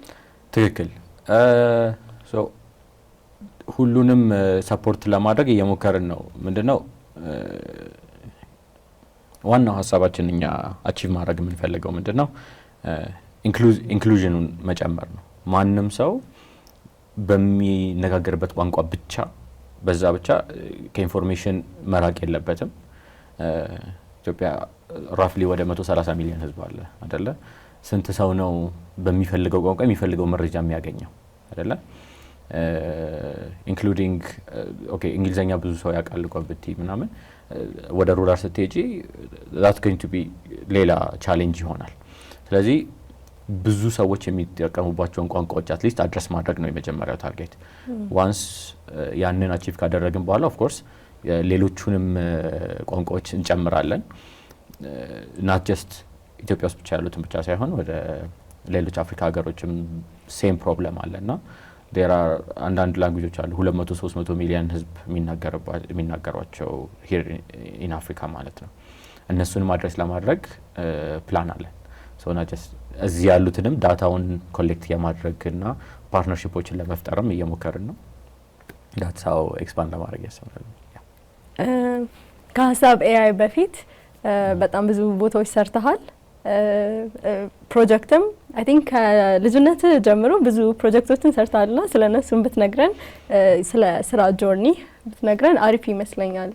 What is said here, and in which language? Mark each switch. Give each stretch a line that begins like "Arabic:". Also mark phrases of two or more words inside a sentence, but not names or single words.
Amharic: ትክክል። ሶ ሁሉንም ሰፖርት ለማድረግ እየሞከርን ነው። ምንድነው ዋናው ሀሳባችን እኛ አቺቭ ማድረግ የምንፈልገው ምንድነው ኢንክሉዥኑን መጨመር ነው። ማንም ሰው በሚነጋገርበት ቋንቋ ብቻ በዛ ብቻ ከኢንፎርሜሽን መራቅ የለበትም። ኢትዮጵያ ራፍሊ ወደ 130 ሚሊዮን ህዝብ አለ አይደለ? ስንት ሰው ነው በሚፈልገው ቋንቋ የሚፈልገው መረጃ የሚያገኘው አይደለ?
English: including okay
Amharic: እንግሊዘኛ ብዙ ሰው ያውቃል ቋንቋ ምናምን ወደ ሩራል ስትሄጂ
English: that's going to be
Amharic: ሌላ ቻሌንጅ ይሆናል። ስለዚህ ብዙ ሰዎች የሚጠቀሙባቸውን ቋንቋዎች አትሊስት አድረስ ማድረግ ነው የመጀመሪያው ታርጌት። ዋንስ ያንን አቺቭ ካደረግን በኋላ
English: of course
Amharic: ሌሎቹንም ቋንቋዎች እንጨምራለን።
English: not just
Amharic: ኢትዮጵያ ውስጥ ብቻ ያሉትን ብቻ ሳይሆን ወደ ሌሎች አፍሪካ ሀገሮችም
English: same problem
Amharic: አለና
English: there are
Amharic: አንዳንድ ላንጉጆች አሉ 200-300 ሚሊዮን ህዝብ የሚናገሯቸው
English: here in Africa
Amharic: ማለት ነው። እነሱንም አድረስ ለማድረግ ፕላን አለን።
English: so not just
Amharic: እዚህ ያሉትንም ዳታውን ኮሌክት የማድረግና ፓርትነርሺፖችን ለመፍጠርም እየሞከርን ነው።
English: that's how
Amharic: expand ለማድረግ ያሰብናል። ከሀሳብ ኤአይ በፊት በጣም ብዙ ቦታዎች ሰርተሃል። ፕሮጀክትም
English: I think
Amharic: ከልጅነት ጀምሮ ብዙ ፕሮጀክቶችን ሰርተሃልና ስለነሱም ብትነግረን፣ ስለ ስራ ጆርኒ ብትነግረን አሪፍ ይመስለኛል።